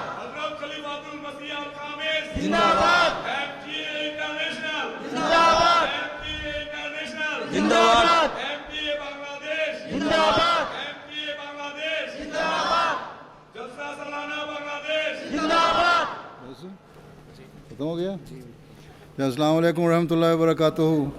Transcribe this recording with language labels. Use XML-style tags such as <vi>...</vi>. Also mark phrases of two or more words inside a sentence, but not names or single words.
<bn>হযরত খলিফাতুল মসিহ আল খামিস জিন্দাবাদ। এমটিএ ইন্টারন্যাশনাল জিন্দাবাদ। এমটিএ ইন্টারন্যাশনাল জিন্দাবাদ। এমটিএ বাংলাদেশ জিন্দাবাদ। এমটিএ বাংলাদেশ জিন্দাবাদ। জলসা সালানা বাংলাদেশ জিন্দাবাদ।</bn> <ur>ختم ہو گیا؟</ur> <ar>السلام علیکم ورحمۃ اللہ وبرکاتہ۔</ar>